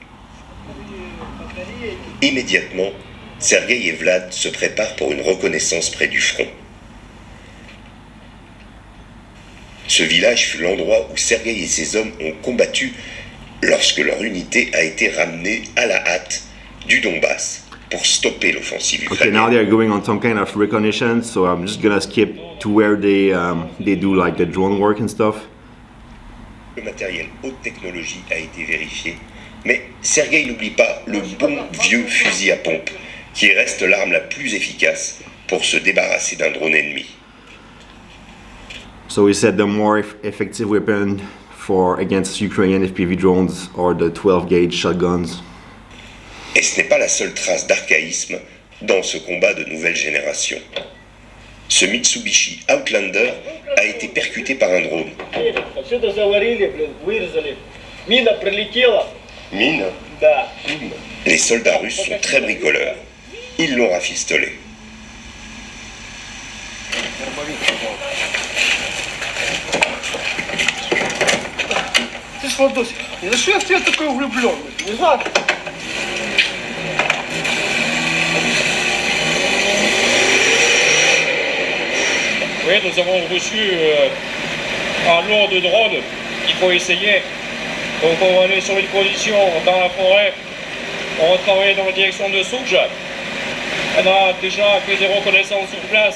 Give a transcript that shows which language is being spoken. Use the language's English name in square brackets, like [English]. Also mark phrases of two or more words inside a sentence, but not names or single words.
[French] Immédiatement, Sergueï et Vlad se préparent pour une reconnaissance près du front. Ce village fut l'endroit où Sergueï et ses hommes ont combattu lorsque leur unité a été ramenée à la hâte du Donbass pour stopper l'offensive [English] Okay, now [French] ukrainienne. [English] they're going on some kind of reconnaissance, so I'm just gonna skip to where they do like the drone work and stuff. [French] Le matériel haute technologie a été vérifié, mais Sergueï n'oublie pas le bon vieux fusil à pompe qui reste l'arme la plus efficace pour se débarrasser d'un drone ennemi. [English] So he said the more effective weapon for against Ukrainian FPV drones are the 12-gauge shotguns. [French] Et ce n'est pas la seule trace d'archaïsme dans ce combat de nouvelle génération. Ce Mitsubishi Outlander a été percuté par un drone. [Russian] Отсюда заварили, блин, вырезали. Мина прилетела. Mine. Да. [French] Les soldats russes sont très bricoleurs. Ils l'ont rafistolé. [Russian] Ты ж, Владосик, за что я в тебя такой влюбленный? Не знаю. [French] Oui, nous avons reçu un lot de drones qu'il faut essayer. Donc on va aller sur une position dans la forêt. On va travailler dans la direction de Souja. On a déjà fait des reconnaissances sur place.